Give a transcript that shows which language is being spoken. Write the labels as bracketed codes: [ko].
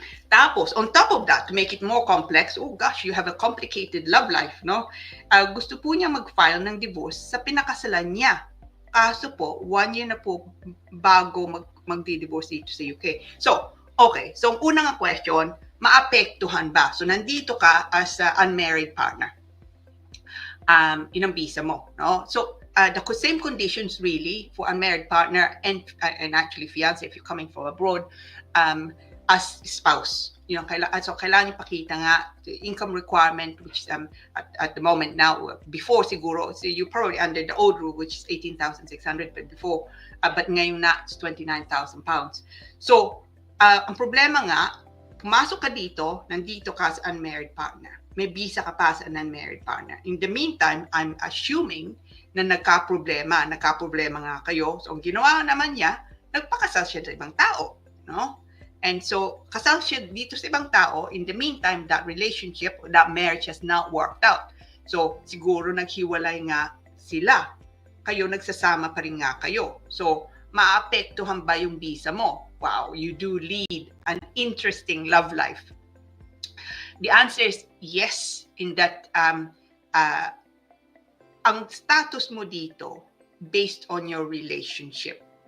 [en] Tapos, on top of that, to make it more complex, oh gosh, you have a complicated love life, no? [tl] Gusto po niya mag-file ng divorce sa pinakasalan niya. Kaso po, 1 year na po bago mag-divorce dito sa UK. So, okay. So, ang unang question, maapektuhan ba? So, nandito ka [en] as an unmarried partner. [tl] Yun ang visa mo, no? [en] So, the same conditions really for unmarried partner and actually fiancé if you're coming from abroad, as spouse. [tl] So kailangan ipakita nga [en] the income requirement, which is at the moment now, before siguro, so you're probably under the old rule, which is 18,600, but before, but ngayon na, it's 29,000 pounds. [tl] So, ang problema nga, pumasok ka dito, nandito ka as unmarried partner. May visa ka pa [en] as an unmarried partner. In the meantime, I'm assuming [tl] na nagka-problema nga kayo. So, ang ginawa naman niya, nagpakasal siya sa ibang tao, no? And so, kasal siya dito sa ibang tao. [en] In the meantime, that relationship, that marriage has not worked out. [tl] So, siguro naghiwalay nga sila. Kayo, nagsasama pa rin nga kayo. So, maapektuhan ba yung visa mo? [en] Wow, you do lead an interesting love life. The answer is yes, in that [tl] ang status mo dito [en] based on your relationship.